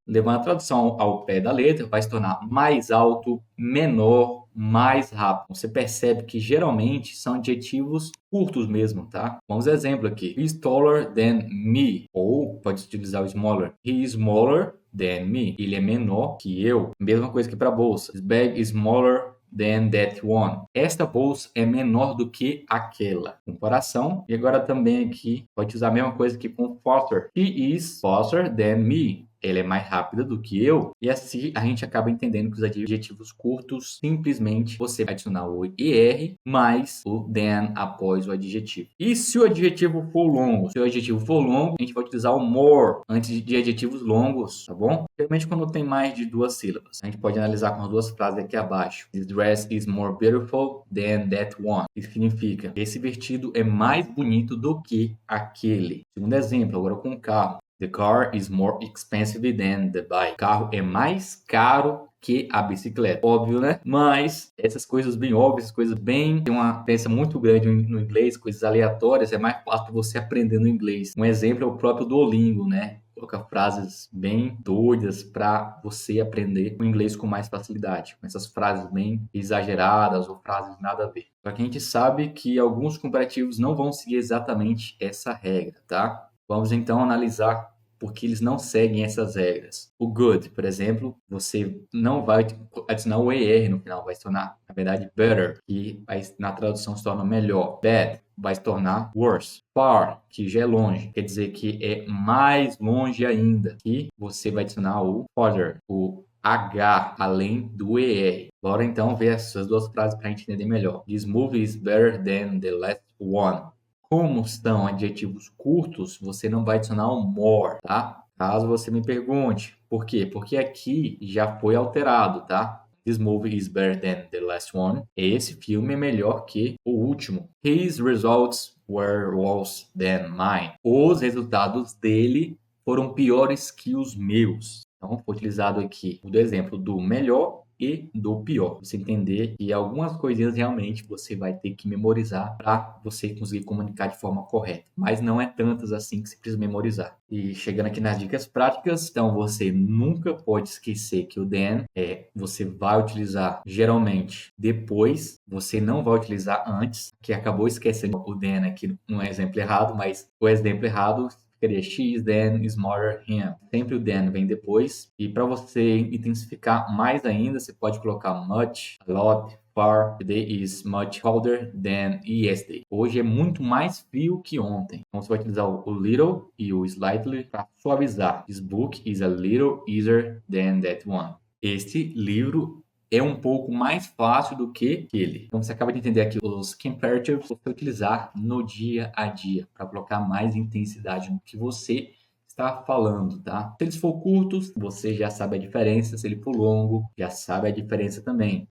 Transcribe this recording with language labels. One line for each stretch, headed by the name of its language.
Portuguese: Levando a tradução ao pé da letra, vai se tornar mais alto, menor, mais rápido. Você percebe que geralmente são adjetivos curtos mesmo, tá? Vamos exemplo aqui.
English: He is taller than me.
Portuguese: Ou pode utilizar o smaller.
English: He is smaller than me.
Portuguese: Ele é menor que eu. Mesma coisa que para bolsa.
English: His bag is smaller than that one.
Portuguese: Esta bolsa é menor do que aquela. Comparação. E agora também aqui pode usar a mesma coisa aqui com faster.
English: He is faster than me.
Portuguese: Ela é mais rápida do que eu. E assim a gente acaba entendendo que os adjetivos curtos, simplesmente você vai adicionar o er mais o than após o adjetivo. E se o adjetivo for longo? Se o adjetivo for longo, a gente vai utilizar o more antes de adjetivos longos, tá bom? Geralmente quando tem mais de duas sílabas. A gente pode analisar com as duas frases aqui abaixo.
English: This dress is more beautiful than that one.
Portuguese: Isso significa: esse vestido é mais bonito do que aquele. Segundo exemplo, agora com o carro.
English: The car is more expensive than the bike.
Portuguese: O carro é mais caro que a bicicleta. Óbvio, né? Mas essas coisas bem óbvias, coisas bem... Tem uma diferença muito grande no inglês, coisas aleatórias, é mais fácil para você aprender no inglês. Um exemplo é o próprio Duolingo, né? Colocar frases bem doidas para você aprender o inglês com mais facilidade. Com essas frases bem exageradas ou frases nada a ver. Só que a gente sabe que alguns comparativos não vão seguir exatamente essa regra, tá? Vamos então analisar porque eles não seguem essas regras. O good, por exemplo, você não vai adicionar o er no final, vai se tornar, na verdade, better, que na tradução se torna melhor. Bad vai se tornar worse. Far, que já é longe, quer dizer que é mais longe ainda, que você vai adicionar o farther, o H além do ER. Bora então ver essas duas frases para a gente entender melhor.
English: This movie is better than the last one.
Portuguese: Como são adjetivos curtos, você não vai adicionar o more, tá? Caso você me pergunte. Por quê? Porque aqui já foi alterado, tá?
English: This movie is better than the last one.
Portuguese: Esse filme é melhor que o último.
English: His results were worse than mine.
Portuguese: Os resultados dele foram piores que os meus. Então, foi utilizado aqui o exemplo do melhor e do pior. Você entender que algumas coisinhas realmente você vai ter que memorizar para você conseguir comunicar de forma correta. Mas não é tantas assim que você precisa memorizar. E chegando aqui nas dicas práticas, então você nunca pode esquecer que o then você vai utilizar geralmente depois, você não vai utilizar antes, que acabou esquecendo o then aqui no exemplo errado, mas o exemplo errado seria
English: she is then smarter him.
Portuguese: Sempre o then vem depois. E para você intensificar mais ainda, você pode colocar much, a lot, far.
English: Today is much colder than yesterday.
Portuguese: Hoje é muito mais frio que ontem. Então você vai utilizar o little e o slightly para suavizar.
English: This book is a little easier than that one.
Portuguese: Este livro é um pouco mais fácil do que ele. Então, você acaba de entender aqui os comparatives que você utilizar no dia a dia para colocar mais intensidade no que você está falando, tá? Se eles for curtos, você já sabe a diferença. Se ele for longo, já sabe a diferença também.